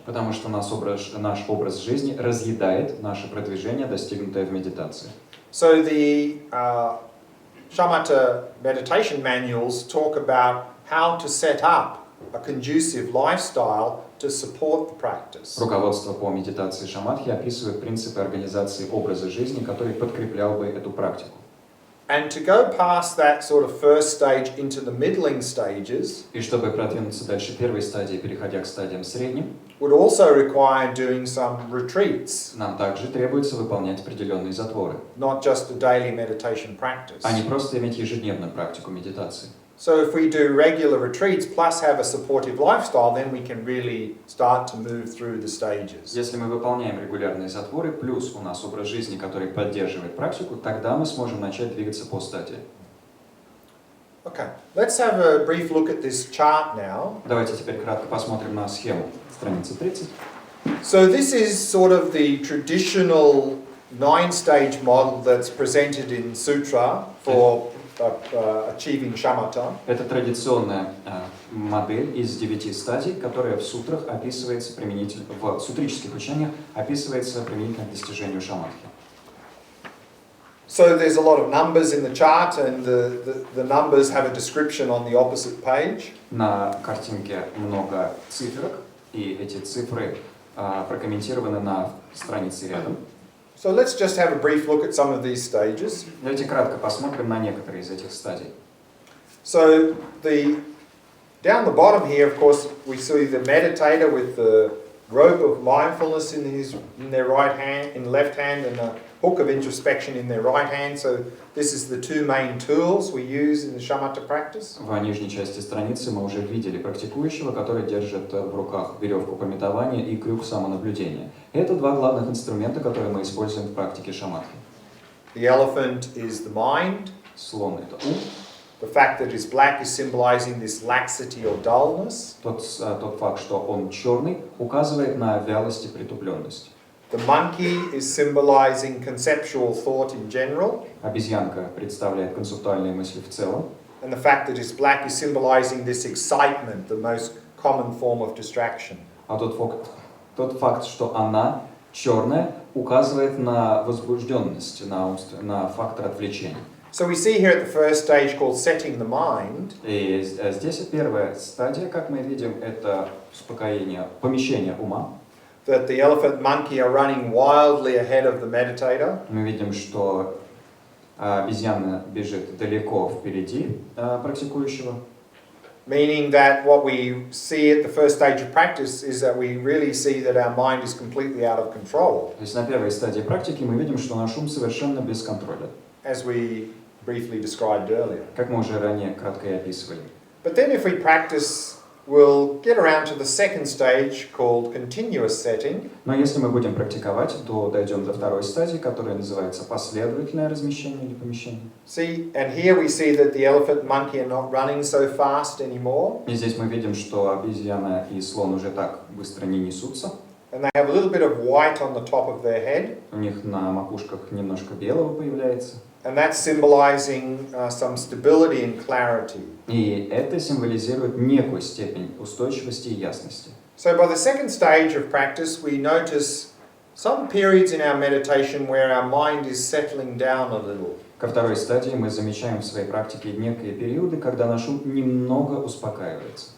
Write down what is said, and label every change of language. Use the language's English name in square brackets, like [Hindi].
[Russian] Потому что наш образ жизни разъедает наше продвижение, достигнутое в медитации. [English] So the shamatha meditation manuals talk about how to set up a conducive lifestyle to support the practice. [Russian] Руководство по медитации шаматхи описывает принципы организации образа жизни, который подкреплял бы эту практику. [English] And to go past that sort of first stage into the middling stages [Russian] И чтобы продвинуться дальше первой стадии, переходя к стадиям средним, [English] would also require doing some retreats, [Russian] нам также требуется выполнять определенные затворы, [English] not just a daily meditation practice. [Russian] а не просто иметь ежедневную практику медитации. [English] So if we do regular retreats plus have a supportive lifestyle, then we can really start to move through the stages. [Russian] Если мы выполняем регулярные затворы, плюс у нас образ жизни, который поддерживает практику, тогда мы сможем начать двигаться по стадии. [English] Okay, let's have a brief look at this chart now. [Russian] Давайте теперь кратко посмотрим на схему страницы 30. [English] So this is sort of the traditional 9-stage model that's presented in sutra for achieving shamatha. [Russian] Это традиционная модель из 9 стадий, которая в сутрах описывается применительно, в сутрических учениях описывается применительно к достижению шаматхи. [English] So there's a lot of numbers in the chart, and the numbers have a description on the opposite page. [Russian] На картинке много цифрок, и эти цифры прокомментированы на странице рядом. [English] So let's just have a brief look at some of these stages. [Russian] Давайте кратко посмотрим на некоторые из этих стадий. [English] So down the bottom here, of course, we see the meditator with the rope of mindfulness in their right hand, in the left hand, and a hook of introspection in their right hand. So this is the two main tools we use in the shamatha practice. [Russian] В нижней части страницы мы уже видели практикующего, который держит в руках веревку памятования и крюк самонаблюдения. Это два главных инструмента, которые мы используем в практике шаматхи. [English] The elephant is the mind. [Russian] Слон — это ум. [English] The fact that it's black is symbolizing this laxity or dullness. [Russian] Тот факт, что он черный, указывает на вялость и притупленность. [English] The monkey is symbolizing conceptual thought in general. [Russian] Обезьянка представляет концептуальные мысли в целом. [English] And the fact that it's black is symbolizing this excitement, the most common form of distraction. [Russian] А тот факт, что она черная, указывает на возбужденность, на фактор отвлечения. [English] So we see here at the first stage called setting the mind. [Russian] И здесь первая стадия, как мы видим, это успокоение, помещение ума. [English] that the elephant and monkey are running wildly ahead of the meditator. [Russian] Мы видим, что обезьяна бежит далеко впереди практикующего. [English] Meaning that what we see at the first stage of practice is that we really see that our mind is completely out of control. [Russian] То есть на первой стадии практики мы видим, что наш ум совершенно без контроля, [English] As we briefly described earlier. [Russian] как мы уже ранее кратко и описывали. [English] But then if we practice, we'll get around to the second stage called continuous setting. [Russian] Но если мы будем практиковать, то дойдем до второй стадии, которая называется последовательное размещение или помещение. [English] See, and here we see that the elephant and monkey are not running so fast anymore. [Russian] И здесь мы видим, что обезьяна и слон уже так быстро не несутся. [English] And they have a little bit of white on the top of their head. [Russian] У них на макушках немножко белого появляется. [English] And that's symbolizing some stability and clarity. [Russian] И это символизирует некую степень устойчивости и ясности. [English] So by the second stage of practice, we notice some periods in our meditation where our mind is settling down a little. [Russian] Ко второй стадии мы замечаем в своей практике некие периоды, когда наш ум немного успокаивается.